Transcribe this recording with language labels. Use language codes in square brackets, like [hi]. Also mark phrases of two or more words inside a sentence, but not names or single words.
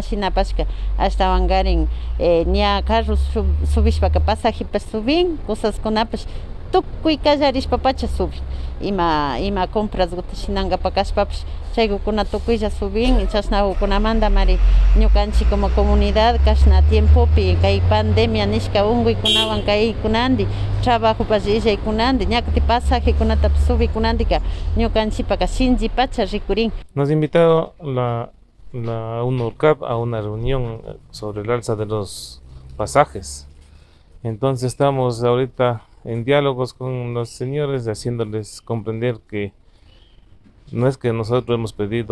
[qu] shinapashka ashtawan garin ña carro subishpaka pasajepish subin, cosaskunapish tukuy kallarishpapacha subin, ima compraskuta shinankapak kashpapish chaykukuna tukuylla subin, chashnawkunamanta mari ñukanchik [es] como comunidad [qu] kashna tiempopi kay pandemia nishka unkuykunawan kaykunandi trabajopas illaykunandi ñakuti pasajekunatapish subikunandika ñukanchikpaka shinchipacha rikurin. [es] Nos ha invitado la UNORCAP a una reunión sobre el alza de los pasajes. Entonces estamos ahorita en diálogos con los señores, haciéndoles comprender que no es que nosotros hemos pedido